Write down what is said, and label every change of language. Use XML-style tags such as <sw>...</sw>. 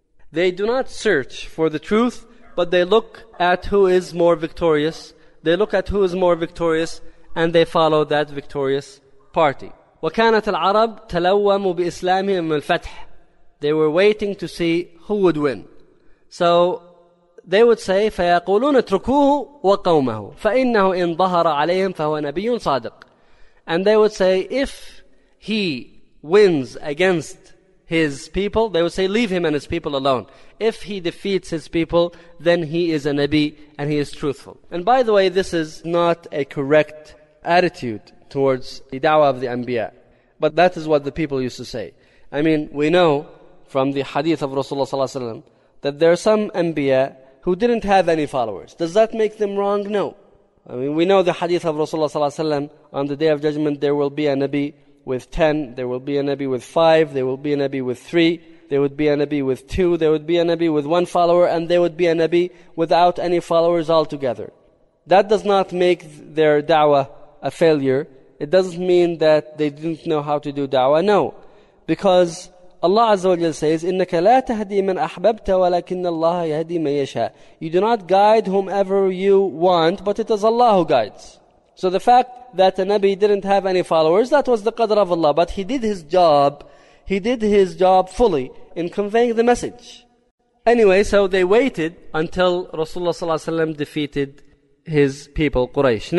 <en>They do not search for the truth, but they look at who is more victorious. They look at who is more victorious, and they follow that victorious party.</en> <ar>وكانت العرب تلوموا بإسلامهم من الفتح.</ar> <en>They were waiting to see who would win. So they would say,</en> <ar>فيقولون اتركوه وقومه فإنه إن ظهر عليهم فهو نبي صادق.</ar> <en>And they would say, if he wins against his people, they would say, leave him and his people alone. If he defeats his people, then he is a Nabi and he is truthful. And by the way, this is not a correct attitude towards the da'wah of the Anbiya. But that is what the people used to say. I mean, we know from the hadith of Rasulullah sallallahu alaihi wasallam that there are some Anbiya who didn't have any followers. Does that make them wrong? No. I mean, we know the hadith of Rasulullah sallallahu alaihi wasallam, on the Day of Judgment, there will be a Nabi with 10, there will be a Nabi with 5, there will be a Nabi with 3, there would be a Nabi with 2, there would be a Nabi with 1 follower, and there would be a Nabi without any followers altogether. That does not make their da'wah a failure. It doesn't mean that they didn't know how to do da'wah. No. Because Allah Azza wa Jalla says,</en> <ar>إِنَّكَ لَا تَهْدِي مَنْ أَحْبَبْتَ وَلَكِنَّ اللَّهَ يَهْدِي مَنْ يَشَاءَ.</ar> <en>You do not guide whomever you want, but it is Allah who guides. So the fact that a Nabi didn't have any followers, that was the qadr of Allah. But he did his job. He did his job fully in conveying the message. Anyway, so they waited until Rasulullah sallallahu alaihi wasallam defeated his people, Quraysh.</en>